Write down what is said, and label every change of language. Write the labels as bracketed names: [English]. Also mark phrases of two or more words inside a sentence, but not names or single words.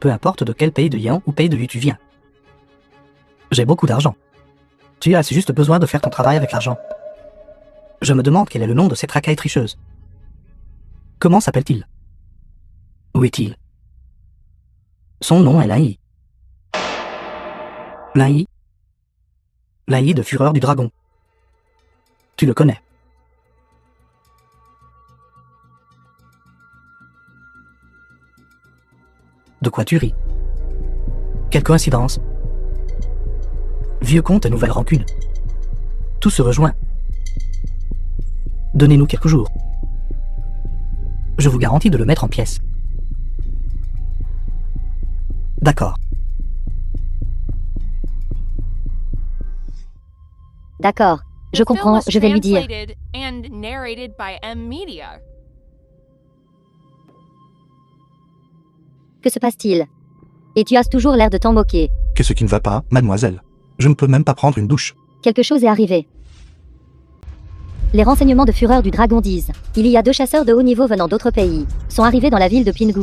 [French] Peu importe de quel pays de Yan ou pays de Yu tu viens. J'ai beaucoup d'argent. Tu as juste besoin de faire ton travail avec l'argent. Je me demande quel est le nom de cette racaille tricheuse. Comment s'appelle-t-il? Où est-il? Son nom est Lin-Yi. Lin-Yi? Lin-Yi de Fureur du Dragon. Tu le connais. De quoi tu ris? Quelle coïncidence. Vieux compte et nouvelle rancune. Tout se rejoint. Donnez-nous quelques jours. Je vous garantis de le mettre en pièces. D'accord. D'accord, je [English] The film [French] comprends, [English] was [French] je vais lui dire. [English] translated and narrated by M Media. [French] Que se passe-t-il? Et tu as toujours l'air de t'en moquer. Qu'est-ce qui ne va pas, mademoiselle? Je ne peux même pas prendre une douche. Quelque chose est arrivé. Les renseignements de Fureur du Dragon disent: il y a 2 chasseurs de haut niveau venant d'autres pays, sont arrivés dans la ville de Pingu.